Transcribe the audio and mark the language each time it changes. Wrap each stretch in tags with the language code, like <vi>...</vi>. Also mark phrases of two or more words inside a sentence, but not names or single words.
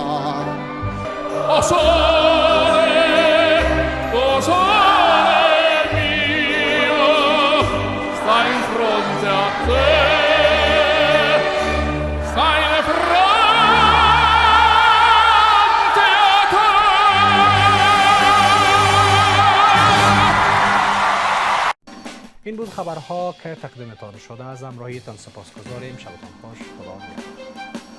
<it>O sole mio, stai in fronte a te, stai in fronte a te.</it> <fa>این بود خبرها که تقدیمتان شده. از همراهیتان سپاسگزاریم. شبتان خوش. خدا نگهدار.</fa>